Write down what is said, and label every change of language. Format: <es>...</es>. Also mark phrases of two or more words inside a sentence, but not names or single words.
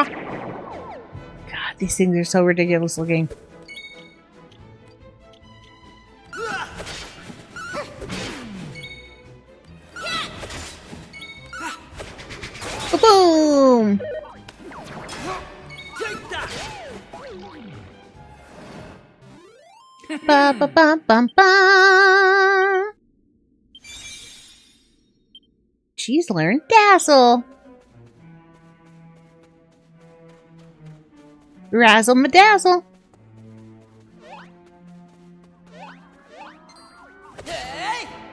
<en>God, these things are so ridiculous looking. Boom! Take that. Ba ba ba bum ba. She's learned Dazzle. Razzle ma dazzle. Hey!</en>